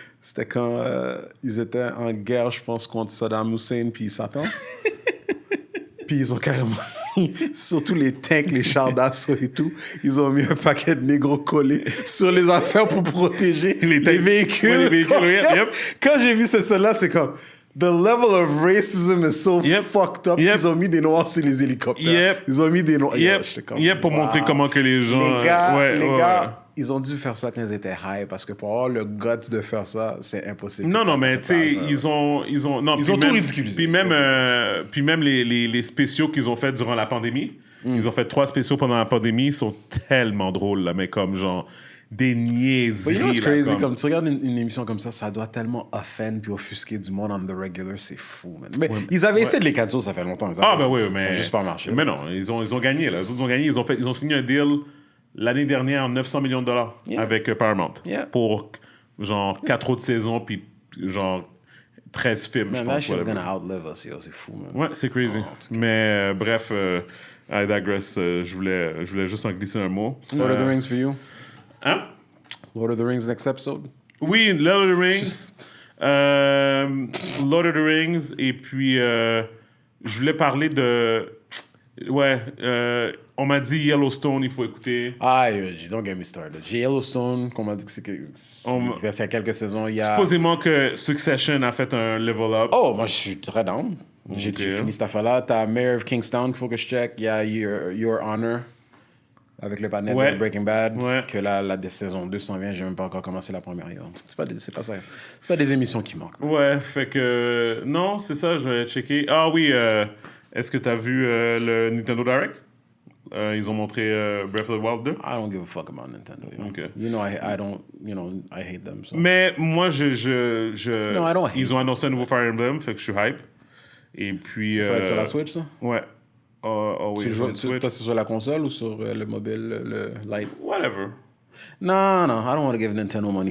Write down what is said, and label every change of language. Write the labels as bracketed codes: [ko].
[fr] C'était quand ils étaient en guerre, je pense, contre Saddam Hussein puis Satan. Puis ils ont carrément... surtout les tanks, les chars d'assaut et tout, ils ont mis un paquet de négros collés sur les affaires pour protéger les véhicules. Ouais, les véhicules, yep. Quand j'ai vu cette scène-là, c'est comme... [en] The level of racism is so fucked up. [fr] Ils ont mis des noirs sur les hélicoptères. Ils ont mis des noirs... Pour montrer comment que les gens... Les gars... Ils ont dû faire ça quand ils étaient high parce que pour avoir le guts de faire ça, c'est impossible. Non, mais tu sais, ils ont tout ridiculisé. Puis même les spéciaux qu'ils ont fait durant la pandémie, ils ont fait 3 spéciaux pendant la pandémie, ils sont tellement drôles, là, mais comme genre des niaiseries. [en] You know what's crazy? [fr] Comme tu regardes une émission comme ça doit tellement offend puis offusquer du monde [en] on the regular, [fr] c'est fou, man. Mais ils avaient essayé de les cancel, ça fait longtemps. Mais... juste pas marché. Mais non, ils ont gagné, là. Ils ont gagné, ils ont signé un deal... L'année dernière, 900 millions de dollars avec Paramount. Pour genre 4 autres saisons, puis genre 13 films, je pense. [en] That shit's gonna outlive us, yo. [fr] C'est fou, [en] man. [fr] Ouais, c'est crazy. Mais bref, [en] I digress. [fr] Je voulais juste en glisser un mot. [en] Lord of the Rings for you? [fr] Hein? [en] Lord of the Rings next episode? [fr] Oui, Lord of the Rings. Lord of the Rings. Et puis, je voulais parler de... Ouais, on m'a dit Yellowstone, il faut écouter. [en] Don't get me started. [fr] J'ai Yellowstone, qu'on m'a dit que c'est il y a quelques saisons. Supposément que Succession a fait un level up. Oh, moi, je suis très down. J'ai fini cette affaire-là. T'as Mayor of Kingstown qu'il faut que je check. Il y a Your Honor, avec le panel de Breaking Bad, que la saison 2 s'en vient. J'ai même pas encore commencé la première. C'est pas ça. C'est pas des émissions qui manquent. Ouais, fait que... Non, c'est ça, je vais checker. Ah oui, est-ce que t'as vu le Nintendo Direct? Ils ont montré Breath of the Wild 2. [en] I don't give a fuck about Nintendo. Okay. You know, I don't, I hate them. So. [fr] Mais moi, [en] No, I don't hate [fr] ils ont annoncé un nouveau Fire Emblem, fait que je suis hype. Et puis... Ça va être sur la Switch, ça? Ouais. Oui, tu joues, toi, c'est sur la console ou sur le mobile, le Lite? [en] Whatever. Non, I don't want to give Nintendo money.